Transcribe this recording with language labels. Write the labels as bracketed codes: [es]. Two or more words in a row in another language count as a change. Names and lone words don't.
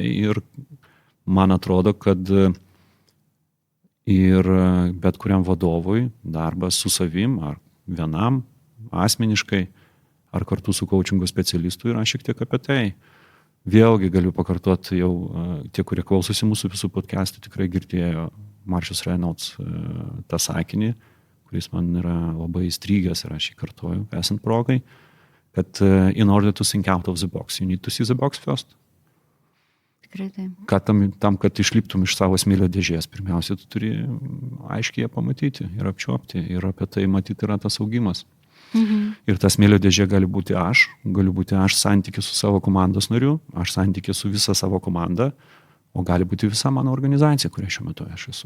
[lt] Ir man atrodo, kad ir bet kuriam vadovui darbas su savim, ar vienam, asmeniškai, ar kartu su coachingo specialistu yra šiek tiek apie tai. Vėlgi galiu pakartoti jau tie, kurie klausosi mūsų visų podcastų, tikrai girdėjo Marcius Reynolds tą sakinį, kuris man yra labai įstrigęs ir aš jį kartoju, esant progai, kad [en] in order to think out of the box, you need to see the box first. [lt] Tikrai tai. Kad tam, kad išliptum iš savo smėlio dėžės, pirmiausia, tu turi aiškiai ją pamatyti ir apčiuopti, ir apie tai matyti yra tas augimas. Ir ta smėlio dėžė gali būti aš santykį su savo komandos nariu, aš santykį su visa savo komanda, o gali būti visa mano organizacija, kuria šiuo metu aš esu.